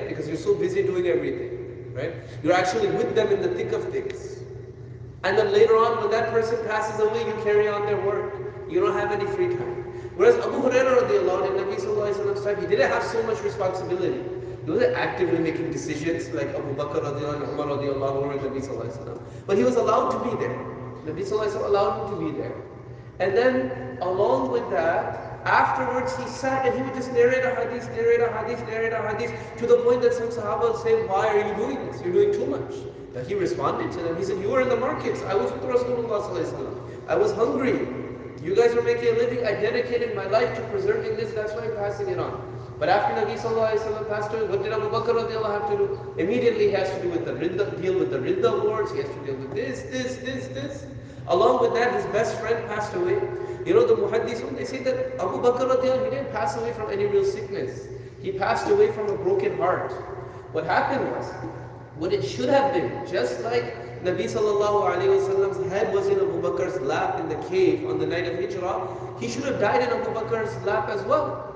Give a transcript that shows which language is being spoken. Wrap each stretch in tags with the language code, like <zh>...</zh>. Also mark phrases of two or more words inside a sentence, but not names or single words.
<en>Because you're so busy doing everything, right? You're actually with them in the thick of things. And then later on, when that person passes away, you carry on their work. You don't have any free time. Whereas Abu Hurairah</en> <ar>رضي الله عنه,</ar> <en>in Nabi</en> <ar>صلى الله عليه وسلم's</ar> <en>time, he didn't have so much responsibility. He wasn't actively making decisions like Abu Bakr</en> <ar>رضي الله عنه,</ar> <en>Umar</en> <ar>رضي الله عنه,</ar> <en>and Nabi</en> <ar>صلى الله عليه وسلم.</ar> <en>But he was allowed to be there. Nabi</en> <ar>صلى الله عليه وسلم</ar> <en>allowed him to be there. And then, along with that, afterwards he sat and he would just narrate a hadith, to the point that some Sahaba would say, why are you doing this? You're doing too much. But he responded to them. He said, you were in the markets. I was with Rasulullah</en> <ar>صلى الله عليه وسلم.</ar> <en>I was hungry. You guys were making a living. I dedicated my life to preserving this. That's why I'm passing it on. But after Nabi</en> <ar>صلى الله عليه وسلم</ar> <en>passed away, what did Abu Bakr radiallahu have to do? Immediately he has to do with deal with the Ridda wars. He has to deal with this. Along with that, his best friend passed away. You know, the Muhaddithun, they say that Abu Bakr radiallahu, he didn't pass away from any real sickness. He passed away from a broken heart. What happened was, what it should have been, just like Nabi</en> <ar>صلى الله عليه وسلم's</ar> <en>head was in Abu Bakr's lap in the cave on the night of Hijrah, he should have died in Abu Bakr's lap as well.</en>